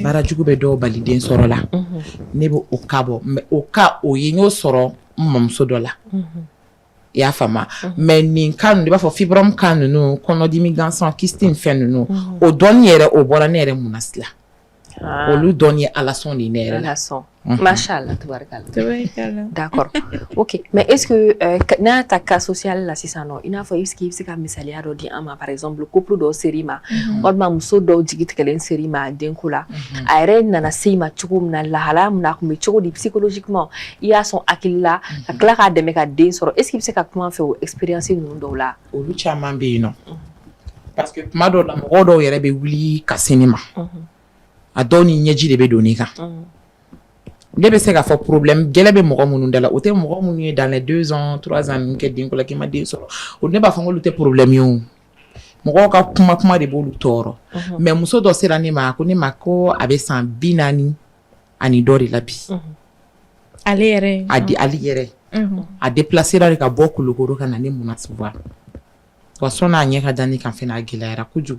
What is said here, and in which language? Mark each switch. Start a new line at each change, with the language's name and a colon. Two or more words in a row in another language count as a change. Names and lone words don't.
Bambara: Baarajugu bɛ dɔw bali den sɔrɔ la. Ne bɛ o cas bɔ mais o cas o ye n y'o sɔrɔ n mamuso dɔ la. I y'a faamu mais nin cas ninnu i b'a fɔ fibrom cas ninnu kɔnɔdimi gansan kyste ni fɛn ninnu o dɔnni yɛrɛ o bɔra ne yɛrɛ munasi la. Olu dɔnni ye Ala sɔn de ye ne yɛrɛ la.
Arabic: ما شاء الله، تبارك الله.
French: D'accord. OK.
Bambara: Mais
French: est-ce que
Bambara: n'a ta
French: cas social
Bambara: la sisan non i n'a fɔ i bɛ se ka misaliya dɔ di an ma
French: par exemple
Bambara: couple dɔw ser'i ma walima muso dɔw jigi tigɛlen ser'i ma denko la a yɛrɛ nana se i ma cogo min na lahalaya min na a kun bɛ cogo di psychologiquement i y'a sɔn hakili la ka tila k'a dɛmɛ ka den sɔrɔ
French: est-ce que
Bambara: i bɛ se ka kuma fɛ o expérience ninnu dɔw la. Olu caman bɛ yen nɔ
French: parce que
Bambara: tuma dɔw la mɔgɔ dɔw yɛrɛ bɛ wuli ka se ne ma a dɔw ni ɲɛji de bɛ don ne kan. Ne bɛ se k'a fɔ problème gɛlɛ bɛ mɔgɔ minnu da la o tɛ mɔgɔ minnu ye
French: dans les 2 ans 3 ans
Bambara: kɛ denko la k'i ma den sɔrɔ o ne b'a fɔ k'olu tɛ problème ye o mɔgɔw ka kuma de b'olu tɔɔrɔ mais muso dɔ sera ne ma ko a bɛ san 40 ani dɔ de la bi. Ale yɛrɛ. Ale yɛrɛ. A déplacera de ka bɔ Kulukoro ka na ne Munasi voir wa sɔnni a ɲɛ ka da ne kan fɛnɛ a gɛlɛyara kojugu.